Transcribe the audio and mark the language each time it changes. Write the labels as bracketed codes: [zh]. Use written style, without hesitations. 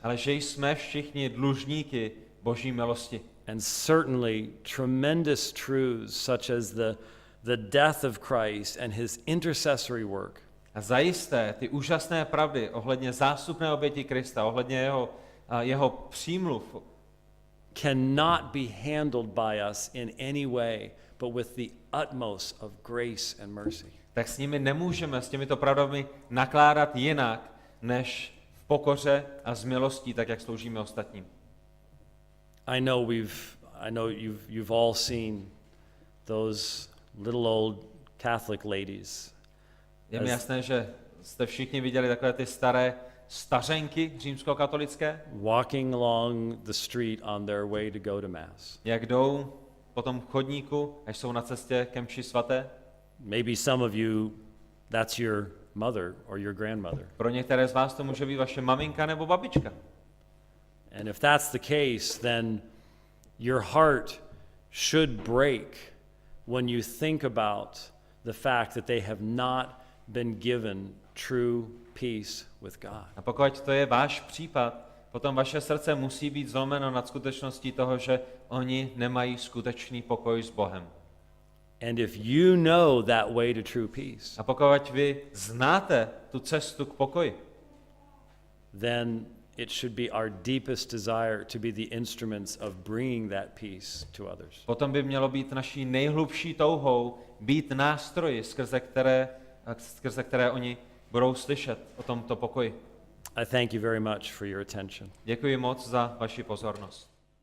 [cs] ale že jsme všichni dlužníky Boží milosti. [en] And certainly tremendous truths such as the death of Christ and his intercessory work [cs] A zajisté ty úžasné pravdy ohledně zástupné oběti Krista, ohledně jeho přímluv, [en] cannot be handled by us in any way but with the utmost of grace and mercy. [cs] tak s nimi nemůžeme, s těmito pravdami nakládat jinak, než v pokoře a z milostí, tak jak sloužíme ostatním. [en] I know you've all seen those little old Catholic ladies [cs] Je mi jasné, že jste všichni viděli takové ty staré stařenky římskokatolické, [en] walking along the street on their way to go to mass. [cs] jak jdou po tom chodníku, až jsou na cestě ke mši svaté. [en] Maybe some of you, that's your mother or your grandmother. [cs] Pro některé z vás to může být vaše maminka nebo babička. [en] And if that's the case, then your heart should break when you think about the fact that they have not been given true peace with God. [cs] A pokud to je váš případ, potom vaše srdce musí být zlomeno nad skutečností toho, že oni nemají skutečný pokoj s Bohem. [en] And if you know that way to true peace, [cs] A pokud vy znáte tu cestu k pokoji, [en] then it should be our deepest desire to be the instruments of bringing that peace to others. [cs] potom by mělo být naší nejhlubší touhou být nástroji, skrze které oni budou slyšet o tomto pokoji. [en] I thank you very much for your attention. [cs] Děkuji moc za vaši pozornost.